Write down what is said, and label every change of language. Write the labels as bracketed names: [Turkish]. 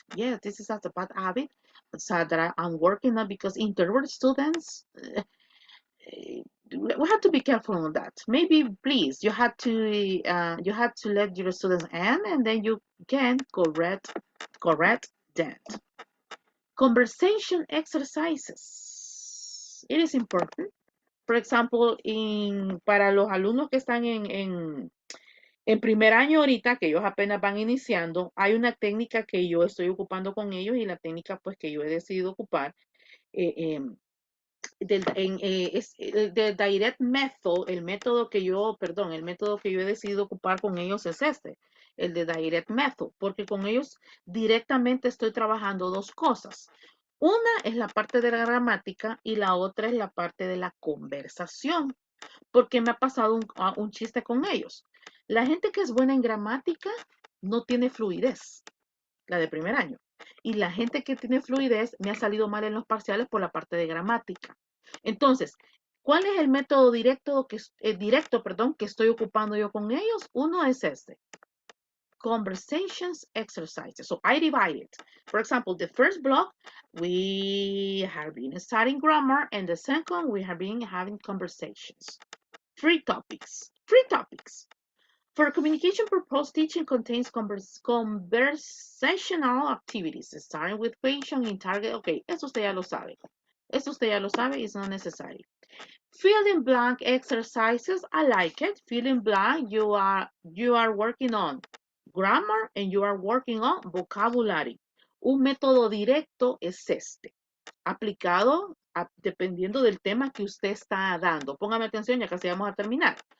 [English] Yes, this is a bad habit. So that I'm working on because introvert students, we have to be careful on that. Maybe please, you have to let your students end, and then you can correct that. Conversation exercises. It is important. [Spanish] For example, para los alumnos que están en primer año ahorita, que ellos apenas van iniciando, hay una técnica que yo estoy ocupando con ellos y la técnica pues que yo he decidido ocupar eh, em, es el del direct method, el método que yo, perdón, el método que yo he decidido ocupar con ellos es este, el de direct method, porque con ellos directamente estoy trabajando dos cosas. Una es la parte de la gramática y la otra es la parte de la conversación, porque me ha pasado un chiste con ellos. La gente que es buena en gramática no tiene fluidez, la de primer año. Y la gente que tiene fluidez me ha salido mal en los parciales por la parte de gramática. Entonces, ¿cuál es el método directo que estoy ocupando yo con ellos? Uno es este. [English] Conversations exercises. So I divide it. For example, the first block, we have been studying grammar, and the second, we have been having conversations. Three topics. For communication purpose, teaching contains conversational activities, starting with question in target. [Spanish] Okay, eso usted ya lo sabe. Eso usted ya lo sabe, [English] it's not necessary. Fill in blank exercises, I like it. Fill in blank, you are working on grammar and you are working on vocabulary. [Spanish] Un método directo es este, aplicado dependiendo del tema que usted está dando. Póngame atención, ya casi vamos a terminar.